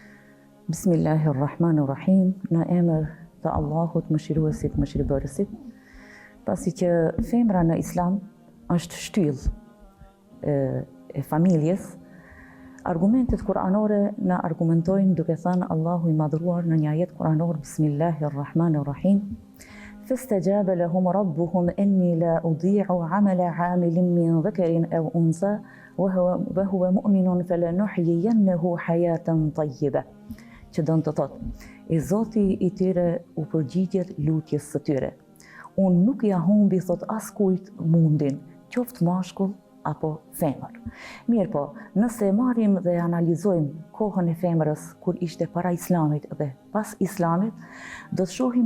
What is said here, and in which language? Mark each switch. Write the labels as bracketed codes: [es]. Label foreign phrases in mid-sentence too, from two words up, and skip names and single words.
[sq] Bismillahirrahmanirrahim, në emër të Allahut mëshiruesit, mëshirëbërësit, pasi që femra në Islam është shtyllë e familjes, argumentet kuranore në argumentojnë duke thënë Allahu i madhruar në një ajet kuranor, [ar] Bismillahirrahmanirrahim, فاستجاب لهم ربهم إني لا أضيع عمل عامل من ذكر أو أنثى وهو مؤمن فلنحيينه حياة طيبة. [sq] Që do të thotë, e Zoti i tyre u përgjigjet lutjes së tyre. Unë nuk ja humbi, thot, askujt mundin, qoftë mashkull apo femër. Mirë po, nëse marrim dhe analizojmë kohën e femrës kur ishte para Islamit dhe pas Islamit, do të shohim